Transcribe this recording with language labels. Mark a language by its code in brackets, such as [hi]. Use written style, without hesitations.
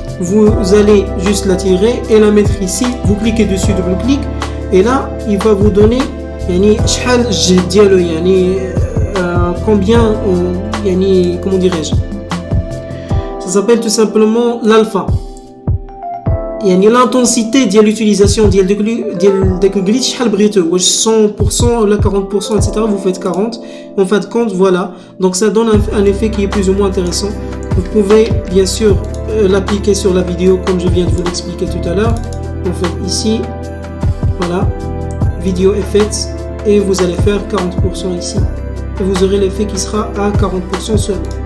[fr] Vous allez juste la tirer et la mettre ici. Vous cliquez dessus, double-clic, et là il va vous donner [ar] يعني شحال الجهد ديالو يعني [fr] combien يعني comment dirais-je. Ça s'appelle tout simplement l'alpha. [ar] يعني l'intensité ديال l'utilisation ديال داك الجليتش شحال بغيتو واش 100% ولا 40% etc. [fr] vous faites 40 en fin de compte voilà. Donc ça donne un effet qui est plus ou moins intéressant. Vous pouvez bien sûr l'appliquer sur la vidéo comme je viens de vous l'expliquer tout à l'heure. Vous faites ici, voilà, vidéo effects et vous allez faire 40% ici et vous aurez l'effet qui sera à 40% seulement.